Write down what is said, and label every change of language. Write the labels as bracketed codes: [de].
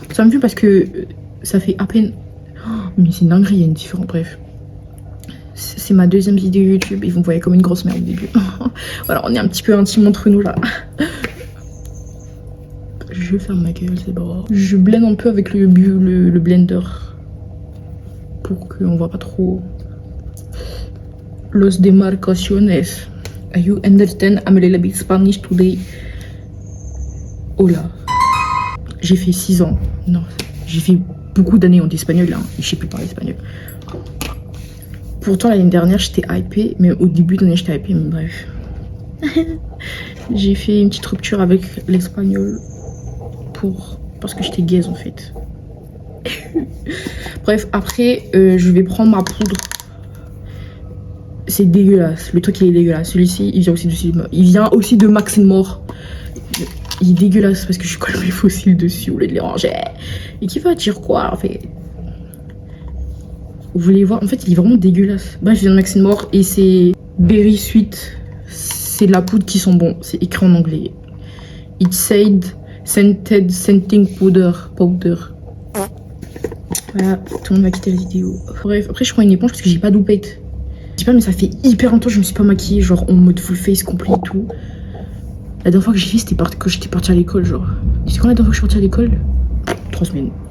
[fr] Ça me fait parce que ça fait à peine. Oh, mais c'est une dinguerie, il y a une différence, bref. C'est ma deuxième vidéo YouTube et vous me voyez comme une grosse merde au début. Voilà, on est un petit peu intime entre nous là. Je vais faire ma gueule, c'est bon. Je blende un peu avec le blender. Pour qu'on voit pas trop. [es] Los demarcaciones. [en] You understand? I'm a little bit Spanish today. [fr] Oh là. J'ai fait 6 ans. Non, j'ai fait beaucoup d'années en espagnol, hein. Je sais plus parler espagnol. Pourtant, l'année dernière, j'étais hypée. Mais au début de l'année, j'étais hypée, mais bref. J'ai fait une petite rupture avec l'espagnol. Parce que j'étais gaze, en fait. Bref, après, je vais prendre ma poudre. C'est dégueulasse. Le truc, il est dégueulasse. Celui-ci, il vient aussi de Max More. Il est dégueulasse parce que je colle mes fossiles dessus au lieu de les ranger. Et qui va dire quoi, en fait? Vous voulez voir? En fait, il est vraiment dégueulasse. Bref, il vient de Max More et c'est Berry Sweet. C'est de la poudre qui sent bon. C'est écrit en anglais. [en] It's said scented scenting powder. [fr] Voilà, tout le monde va quitter la vidéo. Bref, après je prends une éponge parce que j'ai pas d'oupette. Je sais pas, mais ça fait hyper longtemps que je me suis pas maquillée, genre en mode full face complet et tout. La dernière fois que j'ai fait, c'était quand j'étais partie à l'école, genre. C'est quand la dernière fois que je suis partie à l'école? 3 semaines.